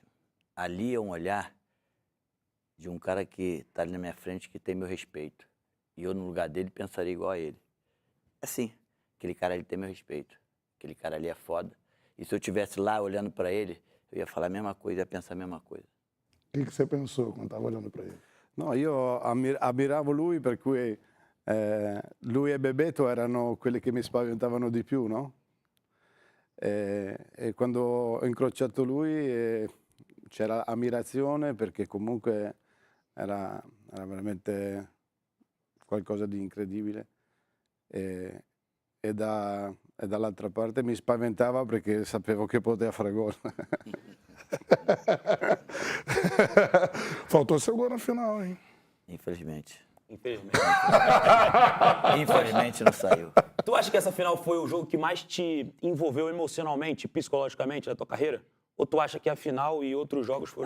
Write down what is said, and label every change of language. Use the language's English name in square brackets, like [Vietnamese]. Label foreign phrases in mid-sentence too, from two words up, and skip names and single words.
[Portuguese] Ali é um olhar de um cara que está ali na minha frente, que tem meu respeito. E eu, no lugar dele, pensaria igual a ele. Assim, aquele cara ali tem meu respeito. Aquele cara ali é foda. E se eu estivesse lá olhando para ele, eu ia falar a mesma coisa, ia pensar a mesma coisa. O que você pensou quando estava olhando para ele? [Italian] No, io ammiravo lui, per cui lui e Bebeto erano quelli che mi spaventavano di più, no? E quando ho incrociato lui c'era ammirazione, perché comunque era veramente qualcosa di incredibile. E dall'altra parte mi spaventava perché sapevo che poteva fare gol. [Portuguese] Faltou seu gol na final, hein? Infelizmente. Infelizmente. Infelizmente não saiu. Tu acha que essa final foi o jogo que mais te envolveu emocionalmente, psicologicamente na tua carreira? Ou tu acha que a final e outros jogos foram...